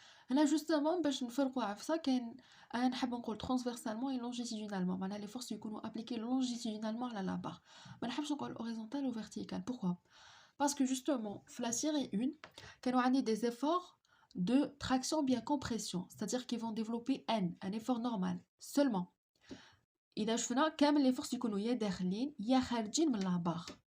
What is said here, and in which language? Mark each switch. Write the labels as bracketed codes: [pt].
[fr] Là justement, [ar] باش نفرقوا على ça كاين انا نحب نقول [fr] transversalement et longitudinalement. [ar] معناها [fr] les forces [ar] يكونوا [fr] appliquées longitudinalement على la barre. [ar] ما نحبش نقول [fr] horizontal ou vertical. Pourquoi? Parce que justement, la série 1, [ar] كانوا عندي [fr] des efforts de traction bien compression, c'est-à-dire qu'ils vont développer N, un effort normal seulement. [ar] إذا شفنا كامل les forces يكونوا يا داخلين يا خارجين من la barre.